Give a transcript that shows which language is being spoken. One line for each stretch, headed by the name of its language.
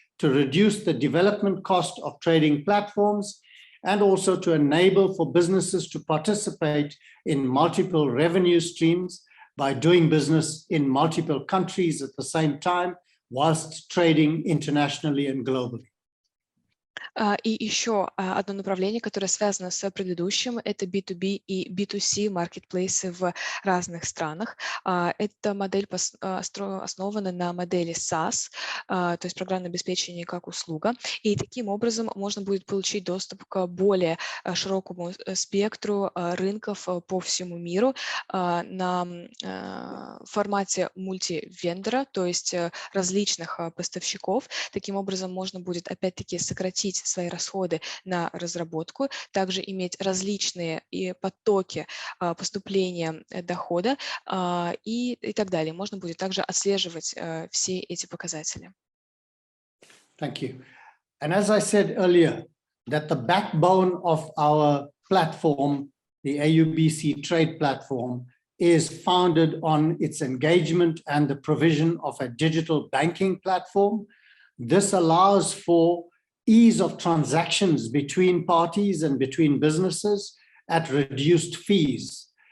English: to reduce the development cost of trading platforms, and also to enable for businesses to participate in multiple revenue streams by doing business in multiple countries at the same time, whilst trading internationally and globally.
Russian: И еще одно направление, которое связано с предыдущим, это B2B и B2C маркетплейсы в разных странах. Эта модель основана на модели SaaS, то есть программное обеспечение как услуга. И таким образом можно будет получить доступ к более широкому спектру рынков по всему миру на формате мультивендора, то есть различных поставщиков. Таким образом можно будет опять-таки сократить свои расходы на разработку, также иметь различные потоки поступления дохода и так далее. Можно будет также отслеживать все эти показатели.
English: Thank you. And as I said earlier, that the backbone of our platform, the AUBC trade platform, is founded on its engagement and the provision of a digital banking platform. This allows for ease of transactions between parties and between businesses at reduced fees.